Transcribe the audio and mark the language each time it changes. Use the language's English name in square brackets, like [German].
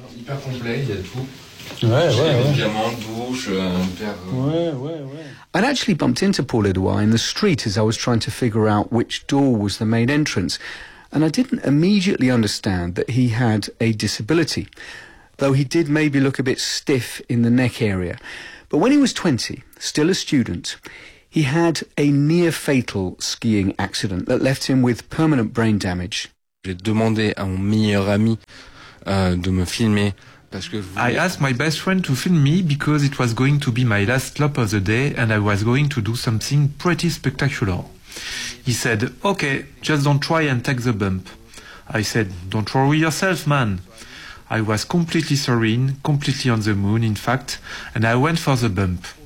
[English] I'd actually bumped into Paul-Edouard in the street as I was trying to figure out which door was the main entrance, and I didn't immediately understand that he had a disability. Though he did maybe look a bit stiff in the neck area. But when he was 20, still a student, he had a near-fatal skiing accident that left him with permanent brain damage. [French] J'ai demandé à mon meilleur ami de me filmer parce que vous... [English] I asked my best friend to film me because it was going to be my last lap of the day and I was going to do something pretty spectacular. He said, okay, just don't try and take the bump. I said, don't worry yourself, man. I was completely serene, completely on the moon, in fact, and I went for the bump.